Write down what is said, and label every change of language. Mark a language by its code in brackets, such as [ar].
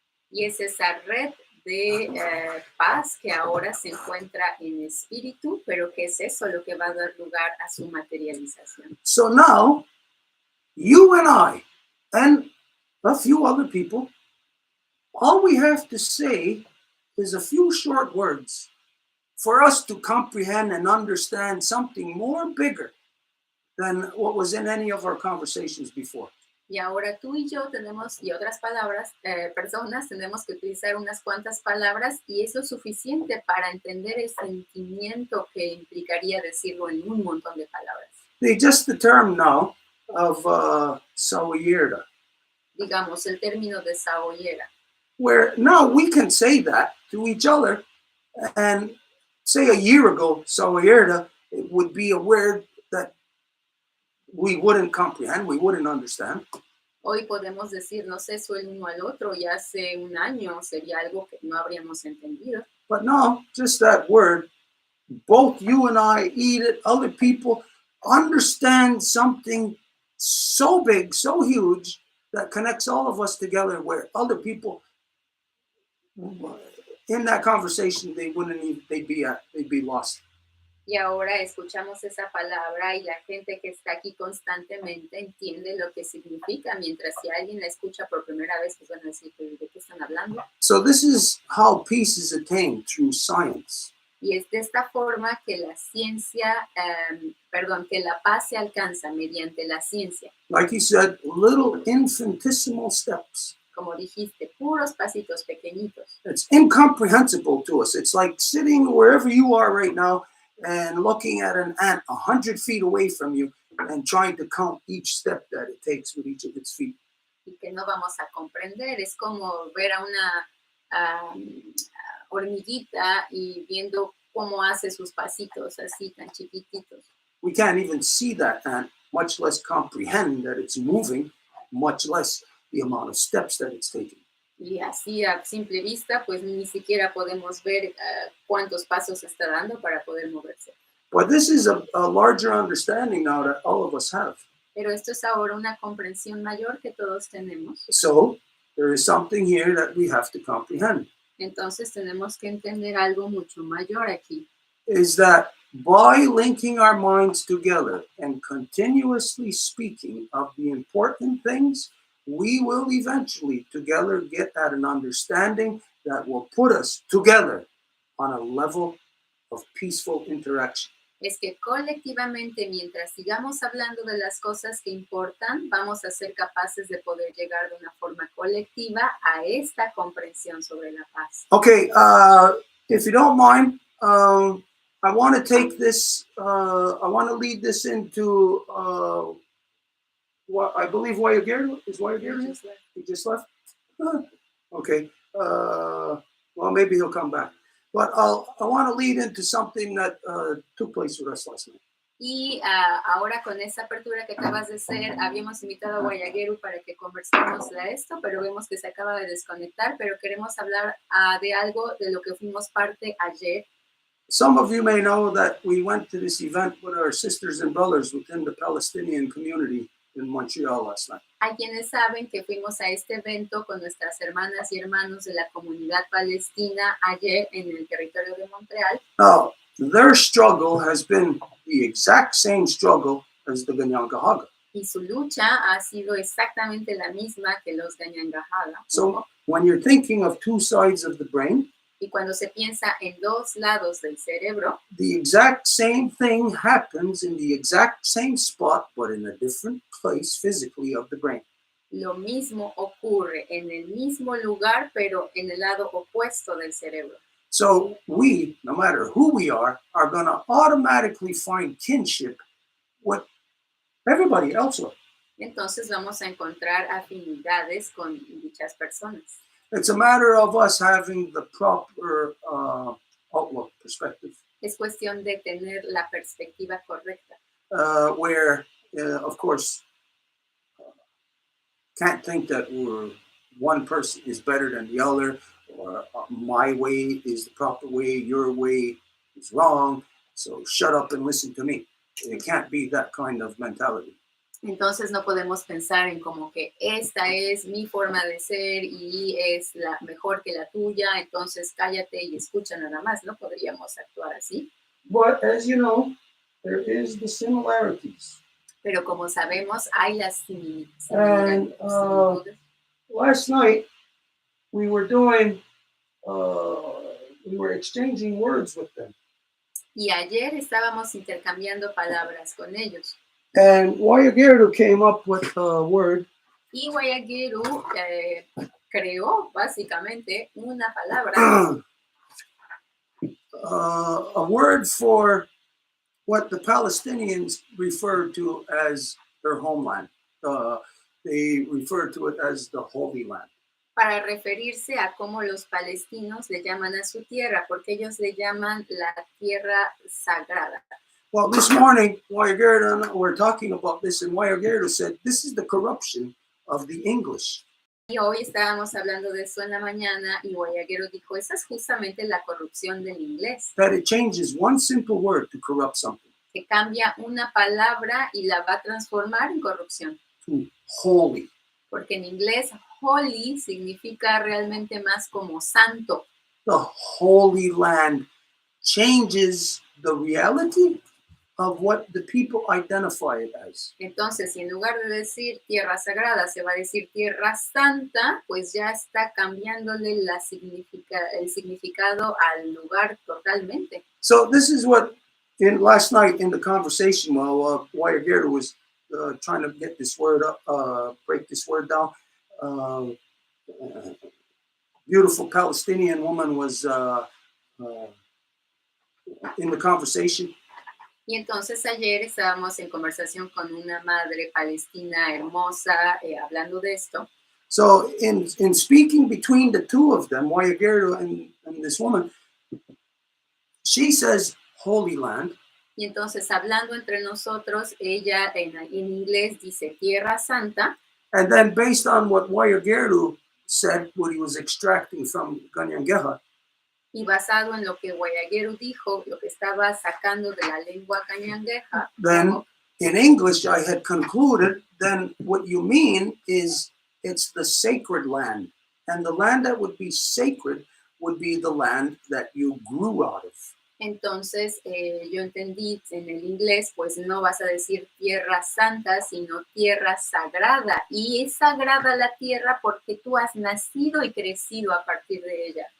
[es] Y es esa red de paz que ahora se encuentra en espíritu, pero que es eso lo que va a dar lugar a su materialización. [en] So now, you and I, and a few other people, all we have to say is a few short words for us to comprehend and understand something more bigger than what was in any of our conversations before. [es] Y ahora tú y yo tenemos, y otras personas, tenemos que utilizar unas cuantas palabras y eso es suficiente para entender el sentimiento que implicaría decirlo en un montón de palabras. [en] Just the term now of Sawayerda. [es] Digamos, el término de saoyera. [en] Where now we can say that to each other, and say a year ago, Sawayerda, it would be a word that we wouldn't comprehend, we wouldn't understand. [es] Hoy podemos decirnos eso el uno al otro y hace un año sería algo que no habríamos entendido. [en] But no, just that word, both you and I eat it, other people understand something so big, so huge, that connects all of us together, where other people in that conversation, they'd be lost. [es] Y ahora escuchamos esa palabra y la gente que está aquí constantemente entiende lo que significa, mientras si alguien la escucha por primera vez, pues van a decir, ¿de qué están hablando? [en] So this is how peace is attained through science. [es] Y es de esta forma que la ciencia, que la paz se alcanza mediante la ciencia. [en] Like you said, little infinitesimal steps. [es] Como dijiste, puros pasitos pequeñitos. [en] It's incomprehensible to us. It's like sitting wherever you are right now and looking at an ant 100 feet away from you and trying to count each step that it takes with each of its feet. [es] Y que no vamos a comprender. Es como ver a una hormiguita y viendo cómo hace sus pasitos así tan chiquititos. [en] We can't even see that ant, much less comprehend that it's moving, much less the amount of steps that it's taking. [es] Y así a simple vista, pues ni siquiera podemos ver cuántos pasos está dando para poder moverse. [en] But this is a larger understanding now that all of us have. [es] Pero esto es ahora una comprensión mayor que todos tenemos. [en] So there is something here that we have to comprehend. [es] Entonces tenemos que entender algo mucho mayor aquí. [en] Is that by linking our minds together and continuously speaking of the important things, we will eventually together get at an understanding that will put us together on a level of peaceful interaction. [es] Es que colectivamente, mientras sigamos hablando de las cosas que importan, vamos a ser capaces de poder llegar de una forma colectiva a esta comprensión sobre la paz. [en] Okay, if you don't mind, I want to take this, I want to lead this into what I believe Guayagero is Guayagero here? He just left? Okay, well, maybe he'll come back. But I want to lead into something that took place with us last night. [es] Y ahora con esa apertura que acabas de hacer, habíamos invitado a Guayaguero para que conversáramos de esto, pero vemos que se acaba de desconectar, pero queremos hablar de algo de lo que fuimos parte ayer. [en] Some of you may know that we went to this event with our sisters and brothers within the Palestinian community in Montreal last night. [es] Hay quienes saben que fuimos a este evento con nuestras hermanas y hermanos de la comunidad palestina ayer en el territorio de Montreal. [en] Now, their struggle has been the exact same struggle as the Ganyangahaga. [es] Y su lucha ha sido exactamente la misma que los Ganyangahaga. [en] So, when you're thinking of two sides of the brain, [es] y cuando se piensa en dos lados del cerebro, [en] the exact same thing happens in the exact same spot, but in a different place physically of the brain. [es] Lo mismo ocurre en el mismo lugar, pero en el lado opuesto del cerebro. [en] So we, no matter who we are going to automatically find kinship with everybody else. [es] Entonces vamos a encontrar afinidades con dichas personas. [en] It's a matter of us having the proper outlook, perspective, [es] Es cuestión de tener la perspectiva correcta, [en] where, of course, can't think that one person is better than the other, or my way is the proper way, your way is wrong, so shut up and listen to me. It can't be that kind of mentality. [es] Entonces no podemos pensar en como que esta es mi forma de ser y es la mejor que la tuya, entonces cállate y escucha nada más. No podríamos actuar así. [en] But as you know, there is the similarities. [es] Pero como sabemos, hay las similitudes. [en] Last night we were doing, we were exchanging words with them. [es] Y ayer estábamos intercambiando palabras con ellos. [en] And Guayaguero came up with a word. [es] Y Guayaguero creó básicamente una palabra. [en] A word for what the Palestinians refer to as their homeland. They refer to it as the Holy Land. [es] Para referirse a cómo los palestinos le llaman a su tierra, porque ellos le llaman la tierra sagrada. [en] Well, this morning, Guayaguero and I were talking about this, and Guayaguero said, this is the corruption of the English. [es] Y hoy estábamos hablando de eso en la mañana, y Guayaguero dijo, esa es justamente la corrupción del inglés. [en] That it changes one simple word to corrupt something. [es] Que cambia una palabra y la va a transformar en corrupción. [en] To holy. [es] Porque en inglés, holy significa realmente más como santo. [en] The Holy Land changes the reality of what the people identify it as. [es] Entonces, si en lugar de decir tierra sagrada se va a decir tierra santa, pues ya está cambiándole el significado al lugar totalmente. [en] So this is what, last night in the conversation, while Guayaguero was trying to get this word up, break this word down, beautiful Palestinian woman was in the conversation. [es] Y entonces ayer estábamos en conversación con una madre palestina hermosa hablando de esto. [en] So in speaking between the two of them, Guayaguero and this woman, she says Holy Land. [es] Y entonces hablando entre nosotros, ella en inglés dice Tierra Santa. [en] And then based on what Guayaguero said, what he was extracting from Ganyangeha, [es] y basado en lo que Guayaguero dijo, lo que estaba sacando de la lengua cañangueja. [en] Then in English, I had concluded, then what you mean is it's the sacred land. And the land that would be sacred would be the land that you grew out of. [es] Entonces, yo entendí en el inglés, pues no vas a decir tierra santa, sino tierra sagrada. Y es sagrada la tierra porque tú has nacido y crecido a partir de ella.